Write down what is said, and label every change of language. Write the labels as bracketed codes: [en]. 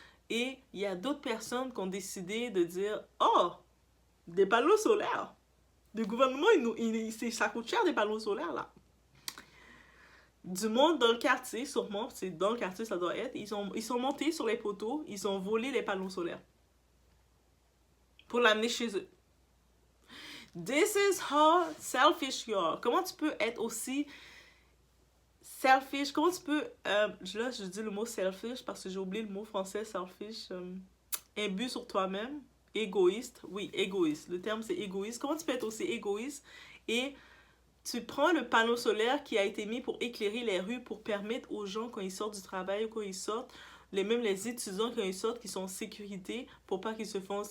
[fr] Et il y a d'autres personnes qui ont décidé de dire, oh, des panneaux solaires. Le gouvernement, ça coûte cher des panneaux solaires, là. Du monde dans le quartier, sûrement, c'est dans le quartier, ça doit être, ils sont montés sur les poteaux, ils ont volé les panneaux solaires pour l'amener chez eux. [en] This is how selfish you are. [fr] Comment tu peux être aussi selfish? Comment tu peux... là, je dis le mot selfish parce que j'ai oublié le mot français selfish. Imbu sur toi-même. Égoïste. Oui, égoïste. Le terme, c'est égoïste. Comment tu peux être aussi égoïste et tu prends le panneau solaire qui a été mis pour éclairer les rues, pour permettre aux gens, quand ils sortent du travail ou quand ils sortent, même les étudiants, quand ils sortent, qui sont en sécurité, pour pas qu'ils se font...